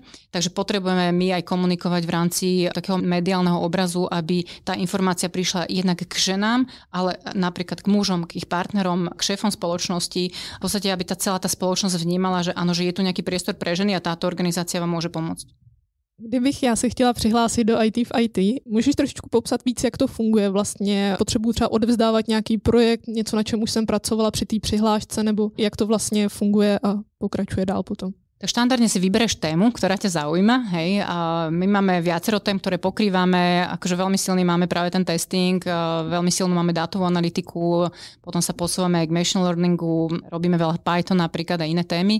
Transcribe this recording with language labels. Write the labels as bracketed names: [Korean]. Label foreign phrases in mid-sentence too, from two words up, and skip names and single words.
[Slovak] Takže potrebujeme my aj komunikovať v rámci takého mediálneho obrazu, aby tá informácia prišla jednak k ženám, ale napríklad k mužom, k ich partnerom, k šéfom spoločnosti. V podstate, aby tá celá tá spoločnosť vnímala, že áno, že je tu nejaký priestor pre ženy a táto organizácia vám môže pomôcť. [Czech] Kdybych já se chtěla přihlásit do IT v IT, můžeš trošičku popsat víc, jak to funguje vlastně? Potřebuji třeba odevzdávat nějaký projekt, něco, na čem už jsem pracovala při té přihlášce, nebo jak to vlastně funguje a pokračuje dál potom? [Slovak] Tak štandardne si vybereš tému, ktorá ťa zaujíma. Hej. A my máme viacero tém, ktoré pokrývame. Akože veľmi silný máme práve ten testing, veľmi silnú máme dátovú analytiku, potom sa posúvame aj k [English] machine learningu, [Slovak] robíme veľa Python napríklad a iné témy.